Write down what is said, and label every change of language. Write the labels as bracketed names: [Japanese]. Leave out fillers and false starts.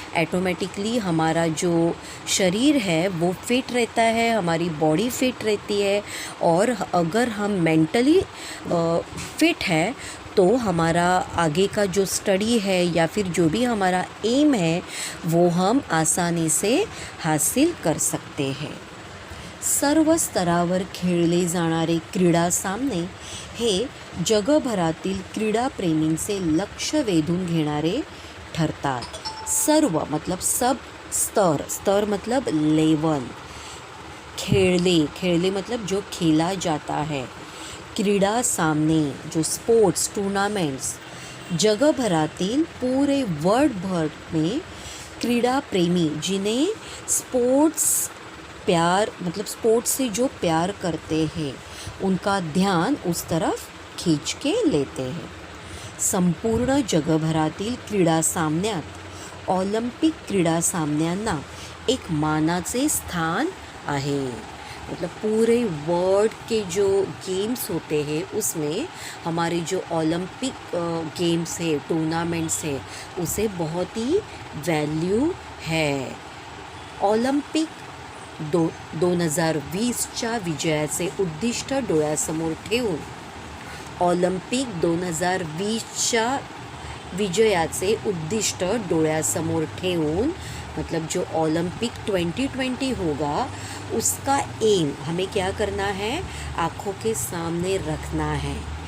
[Hindi] Automatically हमारा जो शरीर है वो फिट रहता है, हमारी बॉडी फिट रहती है। और अगर हम मेंटली फिट है तो हमारा आगे का जो स्टडी है या फिर जो भी हमारा एम है वो हम आसानी से हासिल कर सकते हैं। [Marathi] सर्व स्तरावर खेळले जाणारे क्रीडा सामने हे जगभरातील क्रीडाप्रेमींचे लक्ष वेधून घेणारे ठरतात। [Hindi] सर्व मतलब सब, स्तर, स्तर मतलब लेवल। खेळले मतलब जो खेला जाता है। क्रीडा सामने जो स्पोर्ट्स टूर्नामेंट्स जगभरातील पूरे वर्ल्ड भर में क्रीड़ा प्रेमी जिन्हें स्पोर्ट्स से जो प्यार करते हैं उनका ध्यान उस तरफ खींच के लेते हैं. [Marathi] संपूर्ण जगभरातील क्रीडा सामन्यात ऑलिम्पिक क्रीडा सामन्यांना एक मानाचे स्थान आहे. [Hindi] मतलब पूरे वर्ल्ड के जो गेम्स होते हैं उसमें हमारे जो ओलंपिक गेम्स है, टूर्नामेंट्स है, उसे बहुत ही वैल्यू है. [Marathi] ऑलिम्पिक 2020च्या विजयाचे उद्दिष्ट डोळ्यासमोर ठेवून ऑलिम्पिक 2020च्या विजयाचे उद्दिष्ट डोळ्यासमोर ठेवून [Hindi] मतलब जो ओलंपिक 2020 होगा उसका एम हमें क्या करना है, आँखों के सामने रखना है.